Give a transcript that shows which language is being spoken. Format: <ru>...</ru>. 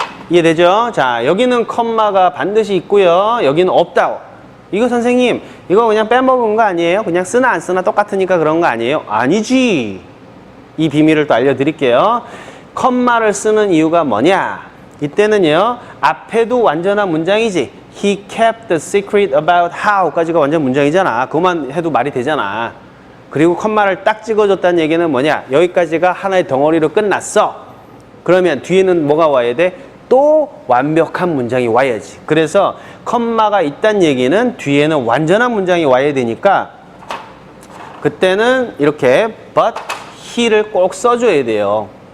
<ko>이해되죠? 자, 여기는 컴마가 반드시 있고요. 여기는 없다고. 이거 선생님, 이거 그냥 빼먹은 거 아니에요? 그냥 쓰나 안 쓰나 똑같으니까 그런 거 아니에요? 아니지. 이 비밀을 또 알려드릴게요. 컴마를 쓰는 이유가 뭐냐? 이때는요, 앞에도 완전한 문장이지.</ko> <en>He kept the secret about how까지가</en> <ko>완전 문장이잖아. 그것만 해도 말이 되잖아. 그리고 컴마를 딱 찍어줬다는 얘기는 뭐냐? 여기까지가 하나의 덩어리로 끝났어. 그러면 뒤에는 뭐가 와야 돼? 또 완벽한 문장이 와야지. 그래서 컴마가 있다는 얘기는 뒤에는 완전한 문장이 와야 되니까 그때는 이렇게</ko> <en>but he</en> <ko>를 꼭 써줘야 돼요.</ko>